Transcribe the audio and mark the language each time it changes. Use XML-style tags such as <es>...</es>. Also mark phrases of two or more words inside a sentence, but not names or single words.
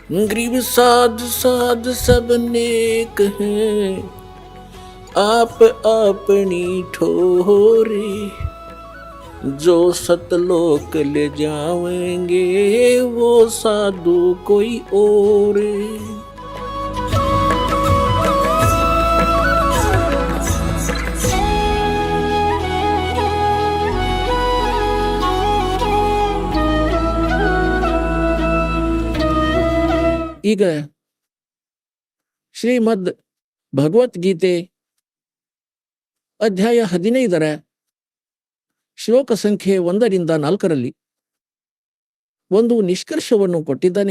<hi>ग्रीव साध साध सब नेक हैं, आप अपनी ठोरे। जो सतलोक ले जाएंगे वो साधु कोई और।</hi> <kn>ಈಗ ಶ್ರೀಮದ್ ಭಗವದ್ಗೀತೆ ಅಧ್ಯಾಯ 15 ಶ್ಲೋಕ ಸಂಖ್ಯೆ 1-4 ಒಂದು ನಿಷ್ಕರ್ಷವನ್ನು ಕೊಟ್ಟಿದ್ದಾನೆ.</kn>